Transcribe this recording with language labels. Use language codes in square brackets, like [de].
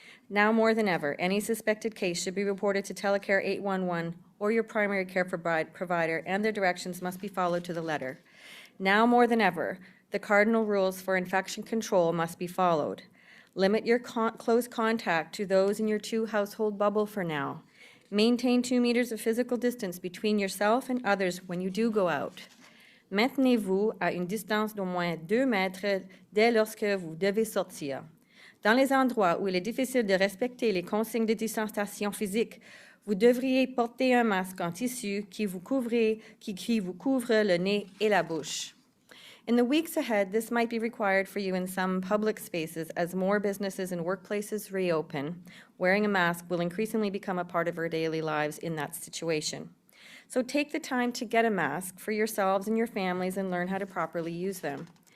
[en] Now more than ever, any suspected case should be reported to Telecare 811 or your primary care provider, and their directions must be followed to the letter. Now more than ever, the cardinal rules for infection control must be followed. Limit your close contact to those in your 2-household bubble for now. Maintain 2 meters of physical distance between yourself and others when you do go out. [fr] Maintenez-vous à une distance d'au moins 2 mètres dès lorsque vous devez sortir. Dans les endroits où il est difficile de respecter les consignes de distanciation physique, vous devriez porter un masque en tissu qui vous couvre le nez et la bouche. [en] In the weeks ahead, this might be required for you in some public spaces as more businesses and workplaces reopen. Wearing a mask will increasingly become a part of our daily lives in that situation. So take the time to get a mask for yourselves and your families and learn how to properly use them.